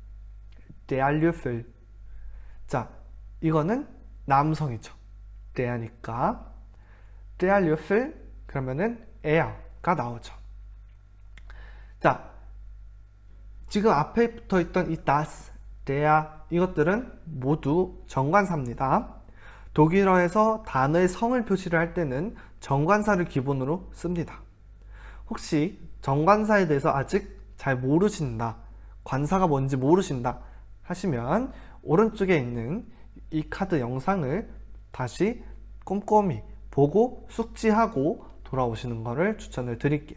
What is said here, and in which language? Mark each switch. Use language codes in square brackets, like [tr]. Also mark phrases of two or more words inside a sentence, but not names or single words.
[ko] 자, 이거는 남성이죠. der니까 [de] der Löffel [ko] 그러면은 er가 나오죠. 자, 지금 앞에 붙어 있던 이 [de] das, der [ko] 이것들은 모두 정관사입니다. 독일어에서 단어의 성을 표시를 할 때는 정관사를 기본으로 씁니다. 혹시 정관사에 대해서 아직 잘 모르신다, 관사가 뭔지 모르신다 하시면 오른쪽에 있는 이 카드 영상을 다시 꼼꼼히 보고 숙지하고 돌아오시는 것을 추천을 드릴게요.